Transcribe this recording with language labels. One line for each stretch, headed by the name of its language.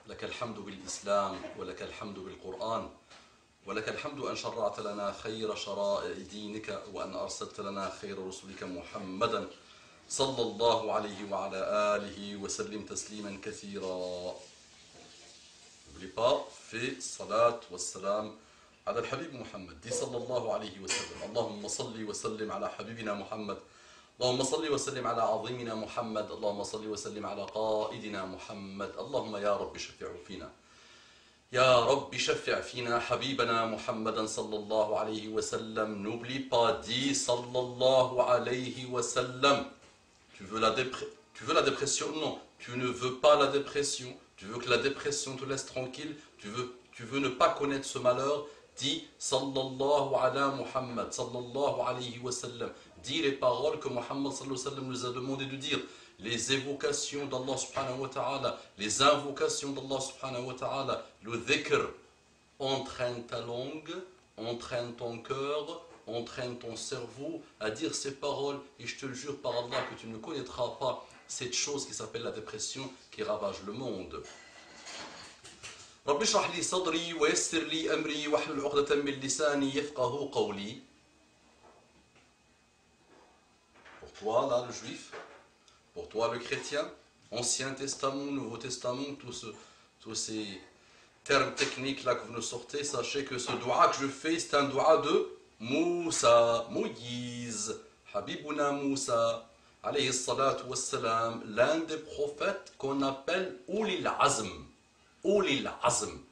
Arabic: لك الحمد بالإسلام، ولك الحمد بالقرآن، ولك الحمد أن شرعت لنا خير شرائع دينك، وأن أرسلت لنا خير رسلك محمدا صلى الله عليه وعلى آله وسلم تسليما كثيرا.
French: N'oublie pas, fais salat wa salam
Arabic: على الحبيب محمد. دي صلى الله عليه وسلم. اللهم صل وسلم على حبيبنا محمد. اللهم صل وسلم على عظيمنا محمد. اللهم صل وسلم على قائدنا محمد. اللهم يا رب شفع فينا. يا رب شفع فينا حبيبنا محمدا صلى الله عليه وسلم.
French: N'oublie pas, dis
Arabic: صلى الله عليه وسلم.
French: Tu veux la dépression? Non, tu ne veux pas la dépression. Tu veux que la dépression te laisse tranquille. Tu veux ne pas connaître ce malheur. Dis sallallahu ala Muhammad, sallallahu alayhi wa sallam. Dis les paroles que Muhammad sallallahu alayhi wa sallam nous a demandé de dire. Les évocations d'Allah subhanahu wa ta'ala, les invocations d'Allah subhanahu wa ta'ala, le dhikr. Entraîne ta langue, entraîne ton cœur, entraîne ton cerveau à dire ces paroles, et je te le jure par Allah que tu ne connaîtras pas cette chose qui s'appelle la dépression qui ravage le monde.
Arabic: رب اشرح لي صدري ويسر لي أمري واحلل عقدة من لساني يفقهوا قولي.
French: Pour toi là le juif, pour toi le chrétien, Ancien Testament, Nouveau Testament, tous ces termes techniques là que vous nous sortez, sachez que ce dua que je fais, c'est un dua de Moussa, Moïse, Habibouna Moussa, alayhi salatu wassalam, l'un des prophètes qu'on appelle Ulil Azm. Ulil Azm.